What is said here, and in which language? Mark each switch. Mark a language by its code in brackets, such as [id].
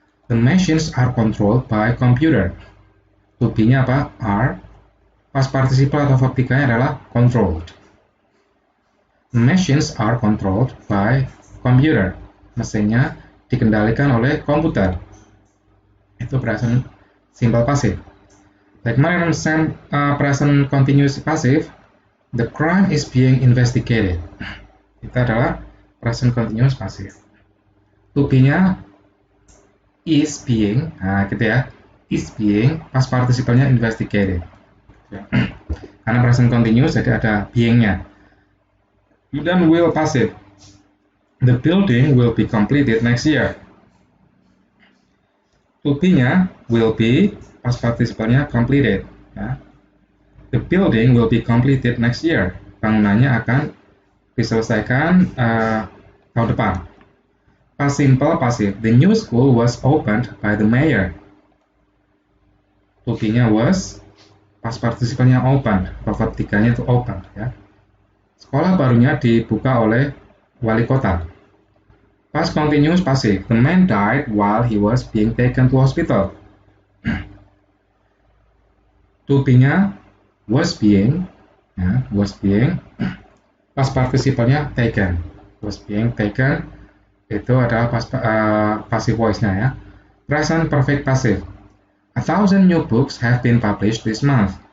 [en] The machines are controlled by computer. [id] To be-nya apa? Are. Past participle atau verb 3-nya adalah controlled. [en] Machines are controlled by computer. [id] Mesinnya dikendalikan oleh komputer. [en] Itu present simple passive. Like kemarin present continuous passive, the crime is being investigated. [id] Itu adalah present continuous passive. To be-nya is being, nah gitu ya, is being, past participle-nya investigated. Karena present continuous jadi ada being-nya. Dan will passive. [en] The building will be completed next year. [id] To be-nya will be, past participle-nya completed. Ya. [en] The building will be completed next year. [id] Bangunannya akan diselesaikan tahun depan. [en] Past simple passive. The new school was opened by the mayor. [id] To be-nya was, past participle-nya opened. Verb 3-nya itu open. Ya. Sekolah barunya dibuka oleh wali kota. [en] Past continuous passive. The man died while he was being taken to hospital. [id] To be-nya was being, ya, was being. Past participle-nya taken. Was being taken itu adalah passive voice-nya ya. [en] Present perfect passive. 1,000 new books have been published this month.